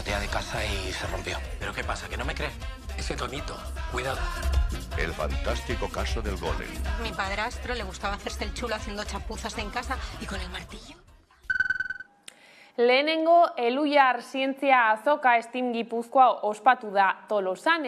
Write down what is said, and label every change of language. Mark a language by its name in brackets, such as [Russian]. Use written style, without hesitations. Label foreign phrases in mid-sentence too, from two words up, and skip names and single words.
[Spanish] casa y se rompió. ¿Pero qué pasa? ¿Que no me crees? Ese tonito, cuidado. El fantástico caso del golem. Mi padrastro le gustaba hacerse el chulo haciendo chapuzas en casa y con el martillo. [Basque] Lehenengo Elujar zientzia azoka Steam Gipuzkoa ospatu da Tolosan.